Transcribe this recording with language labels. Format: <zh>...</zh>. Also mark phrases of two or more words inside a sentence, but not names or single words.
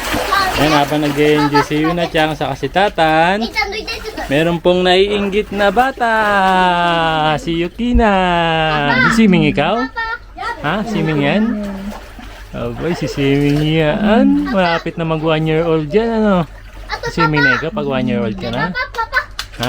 <tl>Ayan, habang nag-enjoy si Yuna-chan sa kasitatan,</tl> <ja>ちゃんといてちょっと</ja> <tl>meron pong naiinggit na bata! Si Yukina! Swimming ikaw? Ha? Swimming yan? Abay, si swimming yan. Malapit na mag 1 year old dyan, ano? Swimming na ikaw pag 1 year old ka na? Ha?</tl>